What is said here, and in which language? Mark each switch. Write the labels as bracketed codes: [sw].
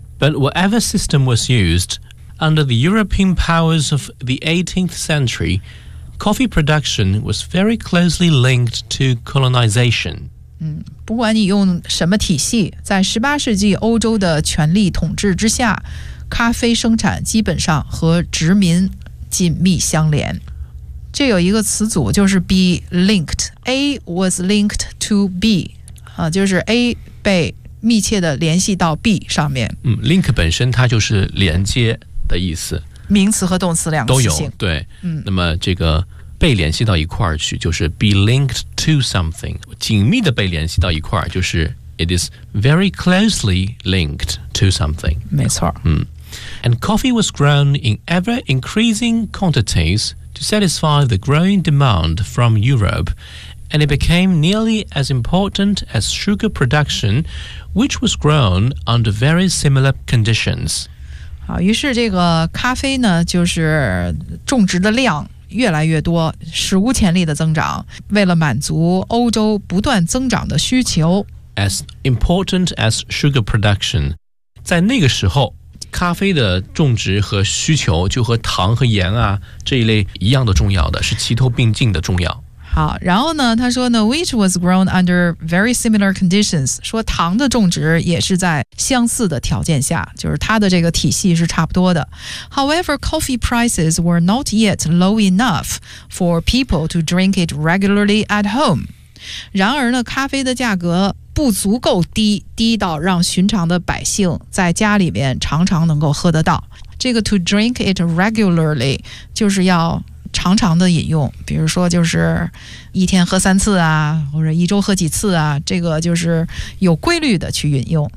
[en] But whatever system was used, under the European powers of the 18th century, coffee production was very closely linked to colonization. [zh] 不管你用什么体系，在18世纪欧洲的权力统治之下，咖啡生产基本上和殖民紧密相连。这有一个词组就是 [en] be linked A was linked to B、 [zh] 就是 A 被密切的联系到 B 上面、 Link 本身它就是连接的意思，名词和动词两个词性都有，对、那么这个被联系到一块去就是 [en] be linked to something， [zh] 紧密的被联系到一块就是 [en] it is very closely linked to something， [zh] 没错、 [en] And coffee was grown in ever increasing quantitiesTo satisfy the growing demand from Europe, and it became nearly as important as sugar production, which was grown under very similar conditions. [zh] 好，于是这个咖啡呢，就是种植的量越来越多，史无前例的增长，为了满足欧洲不断增长的需求。 [en] As important as sugar production, [zh] 在那个时候咖啡的种植和需求就和糖和盐啊这一类一样的重要的，是齐头并进的重要。好，然后呢，他说呢 ， [en] which was grown under very similar conditions， [zh] 说糖的种植也是在相似的条件下，就是它的这个体系是差不多的。 [en] However, coffee prices were not yet low enough for people to drink it regularly at home. [zh] 然而呢，咖啡的价格不足够低，低到让寻常的百姓在家里面常常能够喝得到。这个 [en] to drink it regularly [zh] 就是要常常的饮用，比如说就是一天喝三次啊，或者一周喝几次啊，这个就是有规律的去饮用。